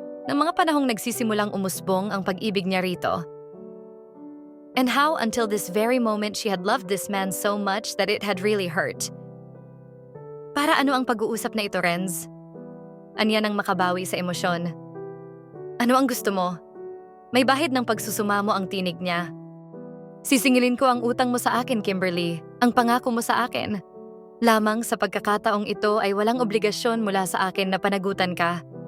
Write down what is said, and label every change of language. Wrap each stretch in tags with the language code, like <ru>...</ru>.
<tl>Ng mga panahong nagsisimulang umusbong ang pag-ibig niya rito.</tl> <en>And how until this very moment she had loved this man so much that it had really hurt.</en> <tl>Para ano ang pag-uusap na ito, Renz? Anya nang makabawi sa emosyon. Ano ang gusto mo? May bahid ng pagsusumamo ang tinig niya. Sisingilin ko ang utang mo sa akin, Kimberly. Ang pangako mo sa akin. Lamang sa pagkakataong ito ay walang obligasyon mula sa akin na panagutan ka.</tl>